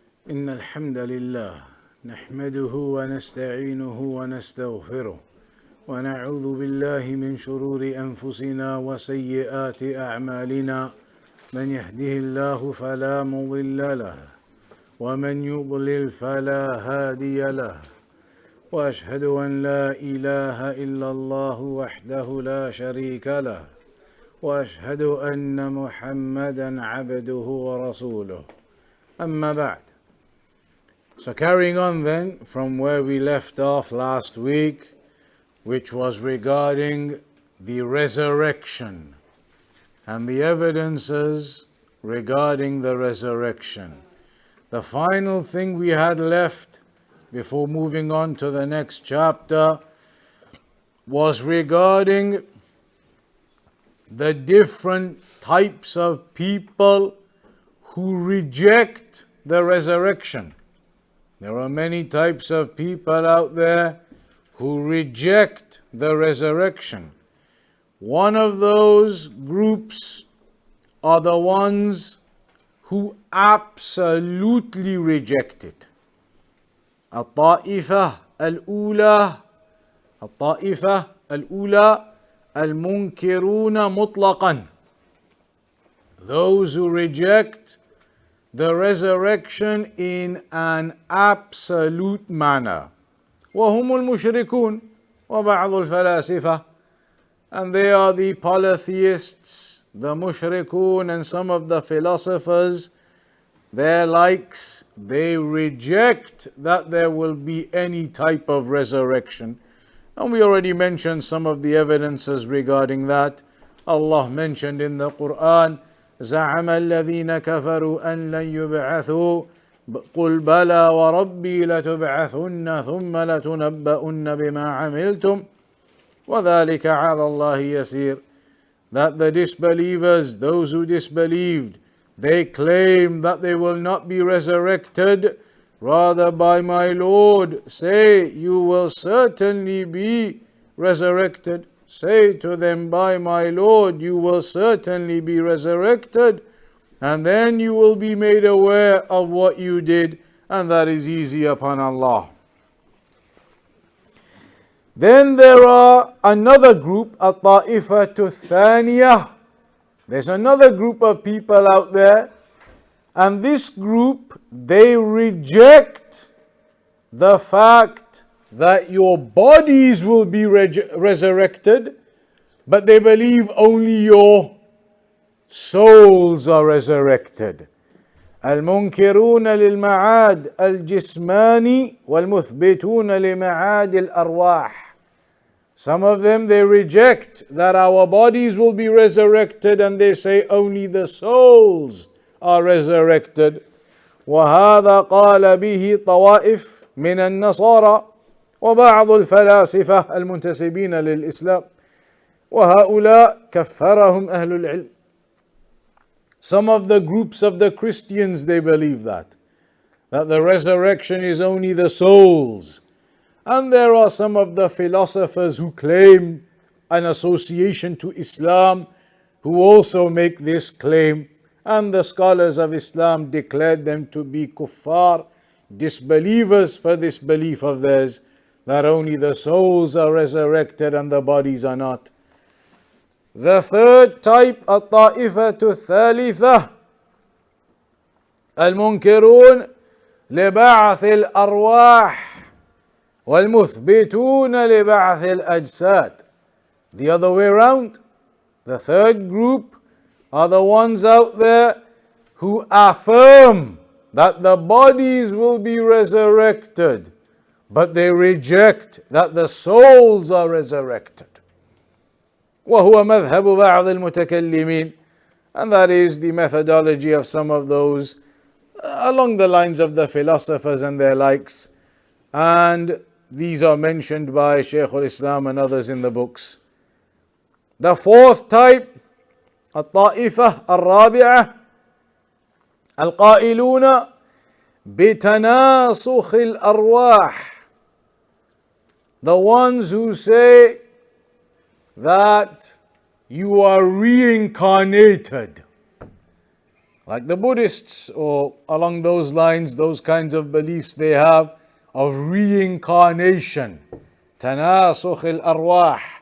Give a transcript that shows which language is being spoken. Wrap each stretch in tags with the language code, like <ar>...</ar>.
<ar>إن الحمد لله نحمده ونستعينه ونستغفره ونعوذ بالله من شرور أنفسنا وسيئات أعمالنا من يهده الله فلا مضل له ومن يضلل فلا هادي له وأشهد أن لا إله إلا الله وحده لا شريك له وأشهد أن محمدا عبده ورسوله أما بعد.</ar> <en>So carrying on then from where we left off last week, which was regarding the resurrection and the evidences regarding the resurrection. The final thing we had left before moving on to the next chapter was regarding the different types of people who reject the resurrection. There are many types of people out there who reject the resurrection. One of those groups are the ones who absolutely reject it.</en> <ar>الطائفة الأولى المنكرون مطلقا.</ar> <en>Those who reject the resurrection in an absolute manner.</en> <ar>وهم المشركون وبعض الفلاسفة.</ar> <en>And they are the polytheists, the mushrikun, and some of the philosophers, their likes. They reject that there will be any type of resurrection. And we already mentioned some of the evidences regarding that. Allah mentioned in the Quran,</en> <ar>زعم الذين كفروا أن لن يبعثوا قل بلى وربي لتبعثن ثم لتنبؤن بما عملتم وذلك على الله يسير.</ar> <en>That the disbelievers, those who disbelieved, they claim that they will not be resurrected. Rather, by my Lord, say, you will certainly be resurrected. Say to them, by my Lord, you will certainly be resurrected, and then you will be made aware of what you did, and that is easy upon Allah. Then there are another group,</en> <ar>الطائفة الثانية.</ar> <en>There's another group of people out there, and this group, they reject the fact that your bodies will be resurrected, but they believe only your souls are resurrected.</en> <ar>المنكرون للمعاد الجسماني والمثبتون لمعاد الأرواح.</ar> <en>Some of them, they reject that our bodies will be resurrected, and they say only the souls are resurrected.</en> <ar>وهذا قال به طوائف من النصارى وبعض الفلاسفة المنتسبين للإسلام وهؤلاء كفرهم أهل العلم.</ar> <en>Some of the groups of the Christians, they believe that the resurrection is only the souls. And there are some of the philosophers who claim an association to Islam who also make this claim. And the scholars of Islam declared them to be kuffar, disbelievers, for this belief of theirs, that only the souls are resurrected and the bodies are not. The third type,</en> <ar>الطائفة الثالثة المنكرون لبعث الأرواح والمثبتون لبعث الأجساد.</ar> <en>The other way around, the third group are the ones out there who affirm that the bodies will be resurrected, but they reject that the souls are resurrected.</en> <ar>وهو مذهب بعض المتكلمين.</ar> <en>And that is the methodology of some of those along the lines of the philosophers and their likes. And these are mentioned by Shaykh al-Islam and others in the books. The fourth type,</en> <ar>الطائفة الرابعة القائلون بتناسخ الأرواح.</ar> <en>The ones who say that you are reincarnated. like the Buddhists, or along those lines, those kinds of beliefs they have of reincarnation, tanasukh al-arwah.</en>